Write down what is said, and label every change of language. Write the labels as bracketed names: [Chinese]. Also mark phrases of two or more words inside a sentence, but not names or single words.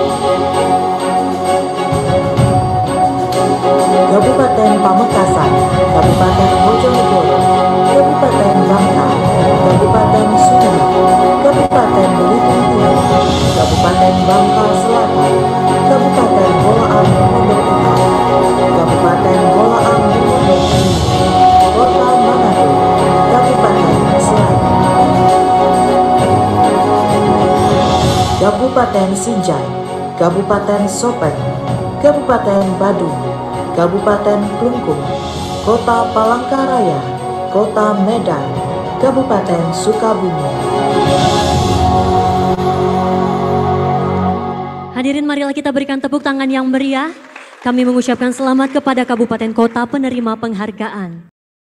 [Indonesian] Kabupaten Pamekasan, Kabupaten Bojonegoro, Kabupaten Bangka, Kabupaten Sumeneb, Kabupaten Belitung Timur, Kabupaten Bangka Selatan, Kabupaten Bolaang Mongondo Utara, Kabupaten Bolaang Mongondo Timur, Kota Manado, Kabupaten Selain, Kabupaten Sinjai, Kabupaten Sopeng, Kabupaten Badung, Kabupaten Klungkung, Kota Palangkaraya, Kota Medan, Kabupaten Sukabumi. Hadirin, marilah kita berikan tepuk tangan yang meriah. Kami mengucapkan selamat kepada kabupaten kota penerima penghargaan.